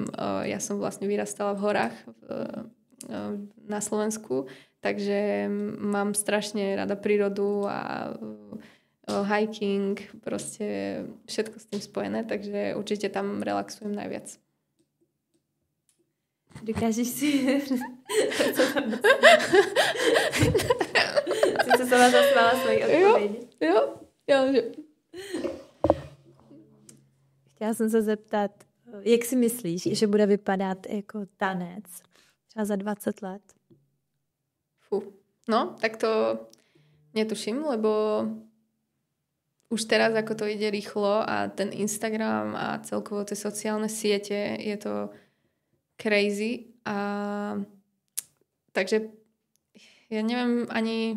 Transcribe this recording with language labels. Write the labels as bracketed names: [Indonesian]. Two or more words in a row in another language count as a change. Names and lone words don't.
[Slovak] Ja som vlastne vyrastala v horách na Slovensku, takže mám strašne rada prírodu a hiking, proste všetko s tým spojené, takže určite tam relaxujem najviac. [Czech] Dokážeš si... Sice sama zasmála svoji odpovědi. Jo. Chtěla jsem se zeptat, jak si myslíš, že bude vypadat jako tanec třeba za 20 let? [Slovak] No, tak to netuším, lebo už teraz, ako to ide rýchlo a ten Instagram a celkovo tie sociálne siete, je to crazy. A takže ja neviem ani...